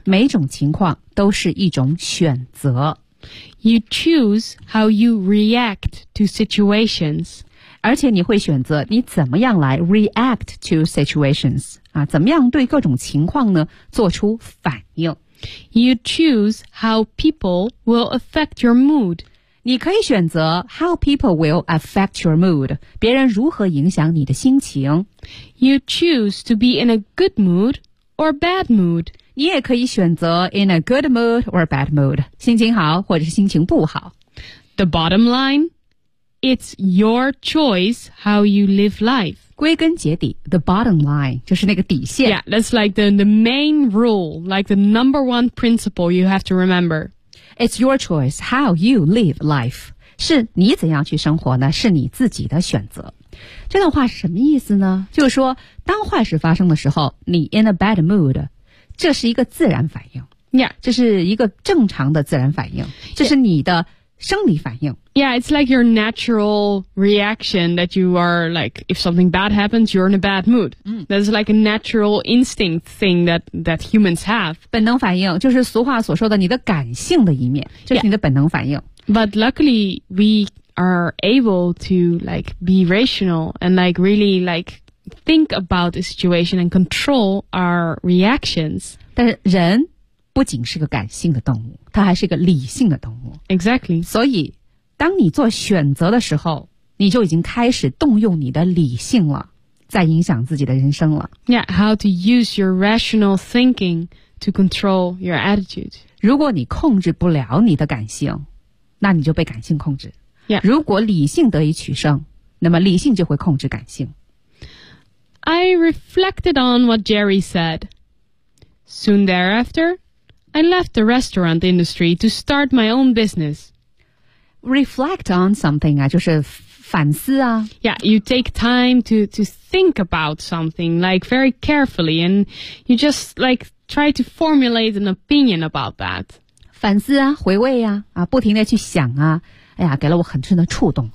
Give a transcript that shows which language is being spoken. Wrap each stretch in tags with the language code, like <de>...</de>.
<zh>每种情况都是一种选择。</zh> <en>You choose how you react to situations.</en> <zh>而且你会选择你怎么样来</zh> <en>react to situations.</en> <zh>啊，怎么样对各种情况呢，做出反应。</zh> <en>You choose how people will affect your mood.</en> <zh>你可以选择</zh> <en>how people will affect your mood.</en> <zh>别人如何影响你的心情。</zh> <en>You choose to be in a good mood or bad mood.</en> <zh>你也可以选择</zh> <en>in a good mood or bad mood.</en> <zh>心情好或者是心情不好。</zh> <en>The bottom line, it's your choice how you live life.</en> <zh>归根结底</zh> <en>the bottom line,</en> <zh>就是那个底线。</zh> <en>Yeah, that's like the main rule, like the number one principle you have to remember. It's your choice how you live life.</en> <zh>是你怎样去生活呢？是你自己的选择。这段话是什么意思呢？就是说当坏事发生的时候你</zh> <en>in a bad mood,</en> <zh>这是一个自然反应。</zh> <en>Yeah.</en> <zh>这是一个正常的自然反应。这是你的生理反应。</zh> <en>Yeah, it's like your natural reaction that you are like, if something bad happens, you're in a bad mood.、嗯、 That's like a natural instinct thing that humans have.</en> <zh>本能反应就是俗话所说的你的感性的一面。这是你的本能反应。</zh> <en>Yeah. But luckily, we... are able to like be rational and like really like think about the situation and control our reactions.</en> <zh>但是人不仅是个感性的动物，它还是一个理性的动物。</zh> <en>Exactly.</en> <zh>所以当你做选择的时候，你就已经开始动用你的理性了，在影响自己的人生了。</zh> <en>Yeah, how to use your rational thinking to control your attitude.</en> <zh>如果你控制不了你的感性，那你就被感性控制。</zh> <en>Yeah.</en> <zh>如果理性得以取胜，那么理性就会控制感性。</zh> <en>I reflected on what Jerry said. Soon thereafter, I left the restaurant industry to start my own business. Reflect on something</en> <zh>啊，就是反思啊。</zh> <en>Yeah, you take time to think about something like very carefully, and you just like try to formulate an opinion about that.</en> <zh>反思啊，回味啊，啊，不停地去想啊。哎呀，给了我很深的触动。</zh>